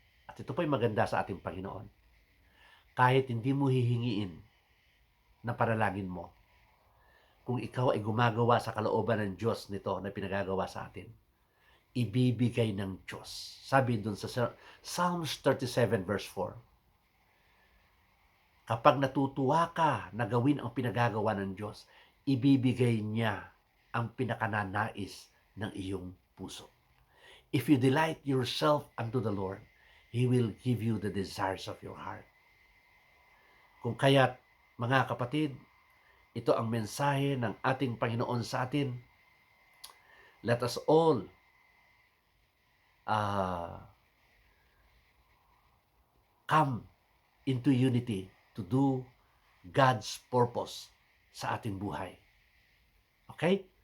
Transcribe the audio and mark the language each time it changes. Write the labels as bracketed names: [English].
[Filipino] At ito po'y maganda sa ating Panginoon. Kahit hindi mo hihingiin na panalangin mo, kung ikaw ay gumagawa sa kalooban ng Diyos nito na pinagagawa sa atin, ibibigay ng Diyos. Sabi dun sa Psalms 37 verse 4, kapag natutuwa ka na gawin ang pinagagawa ng Diyos, ibibigay niya ang pinakananais ng iyong puso. [English] If you delight yourself unto the Lord, He will give you the desires of your heart. [Filipino] Kung kaya't, mga kapatid, ito ang mensahe ng ating Panginoon sa atin. [English] Let us all come into unity to do God's purpose [Filipino] sa ating buhay. [English] Okay?